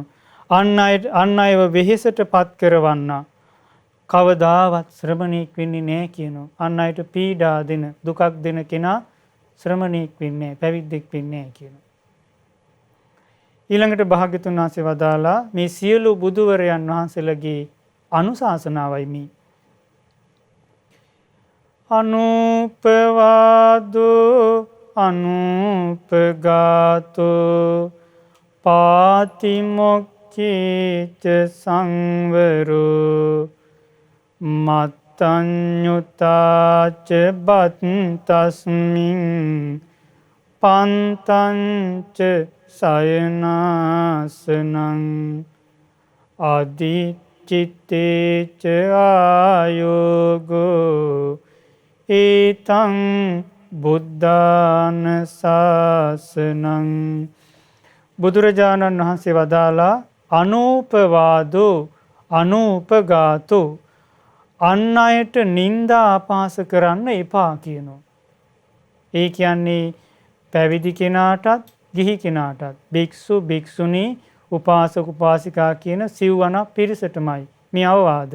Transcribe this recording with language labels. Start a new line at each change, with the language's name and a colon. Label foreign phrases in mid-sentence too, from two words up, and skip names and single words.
Sinhala: අන් අයව වෙහෙසට පත් කරවන්නා කවදාවත් ශ්‍රමණෙක් වෙන්නේ නැහැ කියනවා. අන් අයට පීඩා දෙන දුකක් දෙන කෙනා ශ්‍රමණෙක් වෙන්නේ නැහැ, පැවිද්දෙක් වෙන්නේ නැහැ කියනවා. ඊළඟට භාග්‍යතුන් වහන්සේ වදාලා මේ සියලු බුදුවරයන් වහන්සේලගේ අනුශාසනාවයි මේ.
Pali: අනුපවාදෝ අනුපගාතෝ පාතිමොක්ඛේච සංවරෝ මත්තඤ්ඤුතාච බත්තස්මින් පන්තංච සයනාසනං අදිචිත්තේච ආයෝගෝ ඒතං බුද්ධාන ශාසනං.
Sinhala: බුදුරජාණන් වහන්සේ වදාලා
Pali: අනූපවාදෝ අනූපගාතෝ
Sinhala: අන් අයට නින්දා අපහාස කරන්න එපා කියනවා. ඒ කියන්නේ පැවිදි කෙනාටත් ගිහි කෙනාටත් භික්ෂු භික්ෂුණී උපාසක උපාසිකා කියන සිව්වණක් පිරිසටමයි මේ අවවාද.